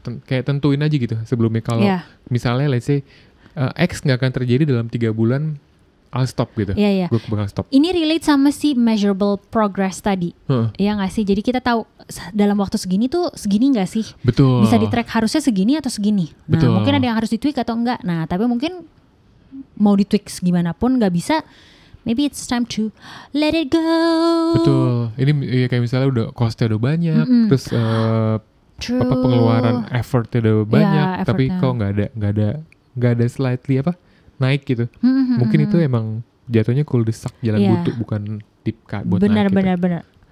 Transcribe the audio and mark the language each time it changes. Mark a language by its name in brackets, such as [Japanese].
[Indonesian] Kayak tentuin aja gitu sebelumnya. Kalau misalnya [English] let's say [Indonesian] X nggak akan terjadi dalam 3 bulan, [English] I'll stop [Indonesian] gitu. Gue bakal stop. Ini relate sama si measurable progress tadi. Iya nggak sih? Jadi kita tahu dalam waktu segini tuh segini nggak sih? Betul. Bisa di-track harusnya segini atau segini. Betul. Mungkin ada yang harus di-tweak atau enggak. Nah, tapi mungkin mau di-tweak gimana pun nggak bisa. [English] Maybe it's time to let it go. [Indonesian] Betul. Ini kayak misalnya udah cost-nya udah banyak, terus pengeluaran effortnya udah banyak, tapi kok nggak ada slightly naik gitu. Mungkin itu emang jatuhnya cul-de-sac jalan buntu, bukan deep cut buat naik. Benar.